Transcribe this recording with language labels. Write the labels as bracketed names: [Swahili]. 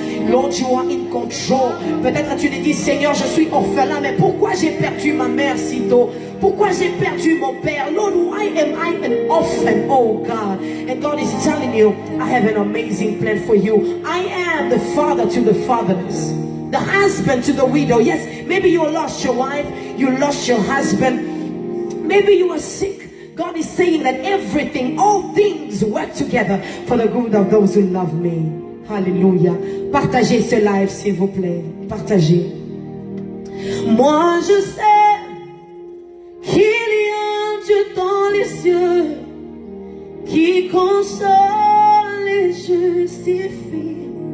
[English] Lord, you are in control. [French] Peut-être tu te dis, Seigneur, je suis orphelin, mais pourquoi j'ai perdu ma mère si tôt? Pourquoi j'ai perdu mon père? [English] Lord, why am I an orphan? Oh God. And God is telling you, I have an amazing plan for you. I am the father to the fatherless, the husband to the widow. Yes, maybe you lost your wife, you lost your husband, maybe you are sick. God is saying that everything, all things work together for the good of those who love me. Hallelujah. [French] Partagez ce live, s'il vous plaît. Partagez. Moi, je sais qu'il y a un Dieu dans les cieux qui console et justifie.